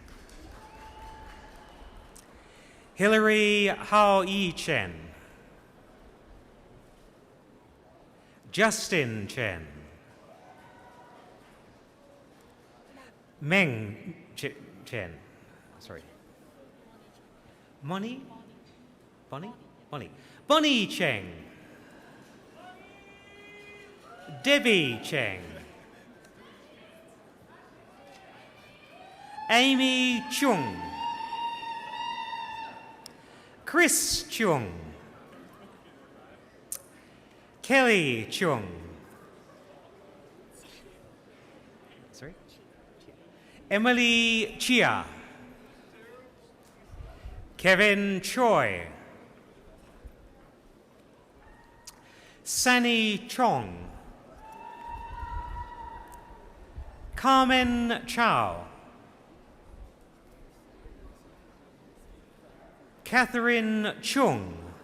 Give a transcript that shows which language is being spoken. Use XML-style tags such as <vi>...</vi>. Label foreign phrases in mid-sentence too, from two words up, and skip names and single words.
<en>Hillary Hao Yi Chen. Justin Chen. Meng Chen. Sorry. Bonnie? Bonnie Cheng. Debbie Cheng. Amy Chung. Chris Chung. Kelly Chung. Sorry? Emily Chia. Kevin Choi. Sunny Chong. Carmen Chow. Catherine Chung.</en>